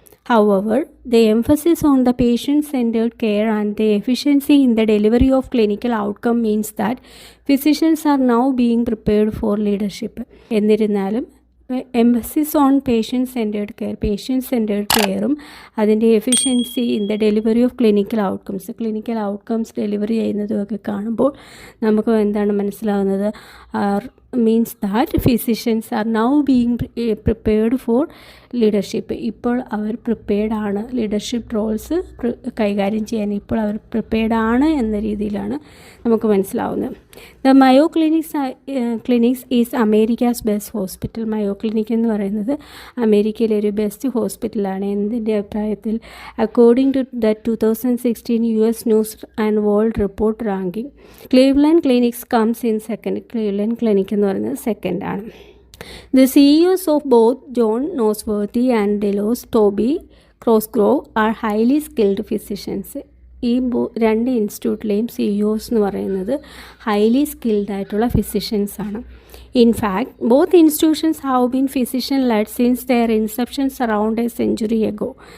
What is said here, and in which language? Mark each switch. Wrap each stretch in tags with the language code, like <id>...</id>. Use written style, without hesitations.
<en>However, the emphasis on the patient-centered care and the efficiency in the delivery of clinical outcome means that physicians are now being prepared for leadership.</en> <ml>എന്നിരുന്നാലും</ml> <en>emphasis on patient centred കെയറും അതിൻ്റെ efficiency in the delivery of clinical outcomes delivery</en> <ml>ചെയ്യുന്നതുമൊക്കെ കാണുമ്പോൾ നമുക്ക് എന്താണ് മനസ്സിലാവുന്നത്,</ml> <en>Means that physicians are now being prepared for leadership.</en> <ml>ഇപ്പോൾ അവർ prepared ആണ്, leadership Rolls കൈകാര്യം ചെയ്യാൻ ഇപ്പോൾ അവർ പ്രിപ്പയർഡ് ആണ് എന്ന രീതിയിലാണ് നമുക്ക് മനസ്സിലാവുന്നത്.</ml> <en>The Mayo clinics is America's best hospital.</en> <ml>Mayo clinic എന്ന് പറയുന്നത് അമേരിക്കയിലെ ഒരു ബെസ്റ്റ് ഹോസ്പിറ്റലാണ്. എന്തിൻ്റെ അഭിപ്രായത്തിൽ?</ml> <en>According to the 2016 US news and world report ranking, Cleveland clinics comes in second.</en> <ml>Cleveland clinic എന്ന് പറയുന്നത് സെക്കൻഡാണ്.</ml> <en>The CEOs of both John Nosworthy and Delos Toby Cosgrove are highly skilled physicians.</en> <ml>ഈ രണ്ട് ഇൻസ്റ്റിറ്റ്യൂട്ടിലെയും CEOs എന്ന് പറയുന്നത് highly skilled ആയിട്ടുള്ള physicians ആണ്.</ml> <en>In fact both institutions have been physician led since their inceptions around a century ago.</en>